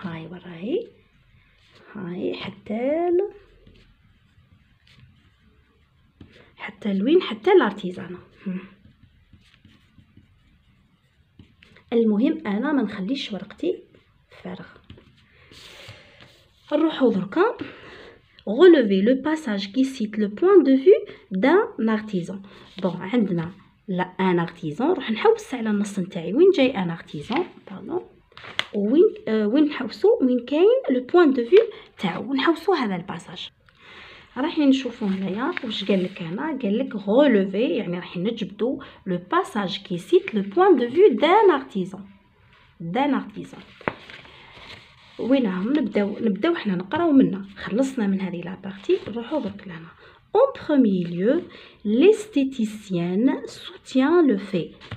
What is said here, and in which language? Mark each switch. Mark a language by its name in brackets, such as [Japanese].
[Arabic] هاي وراهي هاي حتى لوين؟ حتى الارتيزانا. المهم انا ما نخليش ورقتي فارغ. نروحو دركا [French] relever le passage qui cite le point de vue d'un artisan. [Arabic] bon عندنا ان ارتيزان، راح نحوس على النص نتاعي وين جاي ان ارتيزان باردون، وين نحوسو وين كاين لو بوين دو فيو تاعو، نحوسو هذا الباساج. راح نشوفو هنايا واش قال لك هنا، قال لك relever يعني راح نجبدو لو باساج كي سيت لو بوين دو فيو دان ارتيزان. وينهم نبداو حنا نقراو منا. خلصنا من هذه لا بارتي، نروحو درك لهنا. [French] En premier lieu, l'esthéticienne soutient le fait.